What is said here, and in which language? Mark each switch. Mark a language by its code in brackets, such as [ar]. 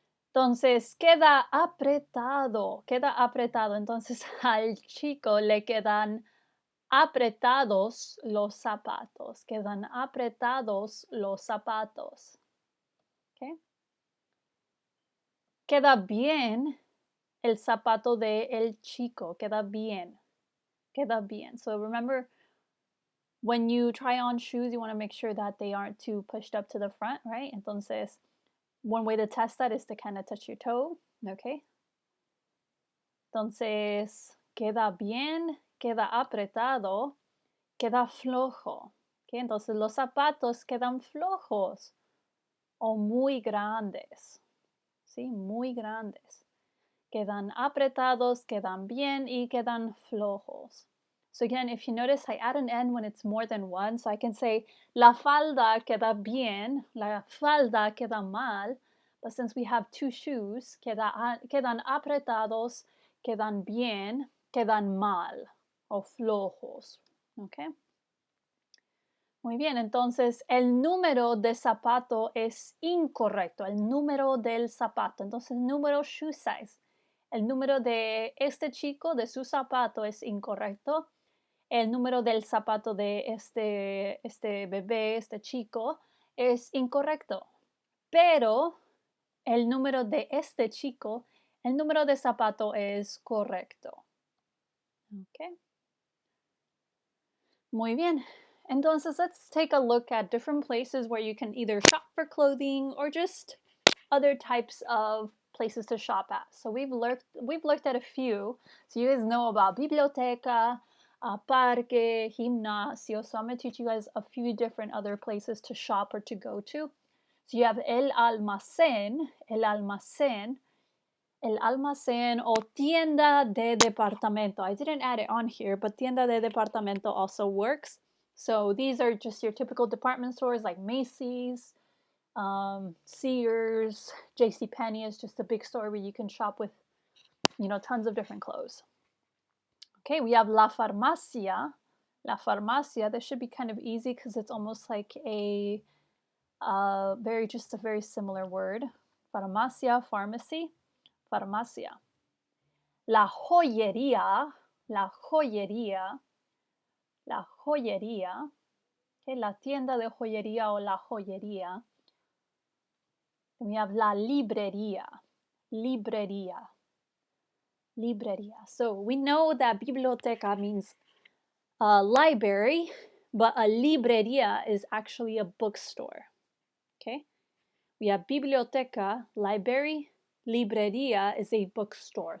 [es] Entonces queda apretado, entonces al chico le quedan apretados los zapatos, quedan apretados los zapatos. Okay. Queda bien el zapato de el chico, queda bien, queda bien. [en] So remember, when you try on shoes, you want to make sure that they aren't too pushed up to the front, right? [es] Entonces, [en] one way to test that is to kind of touch your toe, okay? [es] Entonces, queda bien, queda apretado, queda flojo. Okay? Entonces, los zapatos quedan flojos o muy grandes, ¿sí? Muy grandes. Quedan apretados, quedan bien y quedan flojos. [en] So again, if you notice, I add an N when it's more than one. So I can say, [es] la falda queda bien, la falda queda mal. [en] But since we have two shoes, [es] quedan apretados, quedan bien, quedan mal o flojos. Okay. Muy bien, entonces el número de zapato es incorrecto, el número del zapato. Entonces, número shoe size. El número de este chico, de su zapato, es incorrecto. El número del zapato de este bebé, este chico, es incorrecto. Pero el número de este chico, el número de zapato es correcto. Okay. Muy bien. [en] Entonces, let's take a look at different places where you can either shop for clothing or just other types of places to shop at. So we've looked at a few. So you guys know about biblioteca, parque, gimnasio. So I'm going to teach you guys a few different other places to shop or to go to. So you have [es] el almacén o tienda de departamento. [en] I didn't add it on here, but tienda de departamento also works. So these are just your typical department stores like Macy's, Sears, JCPenney is just a big store where you can shop with, tons of different clothes. Okay, we have la farmacia. La farmacia, this should be kind of easy because it's almost like a very similar word. [es] Farmacia, pharmacy, farmacia. La joyería, okay, la tienda de joyería o la joyería. [en] Then we have [es] la librería. librería. Librería. [en] So we know that biblioteca means a library, but a librería is actually a bookstore. Okay? We have biblioteca, library. Librería is a bookstore.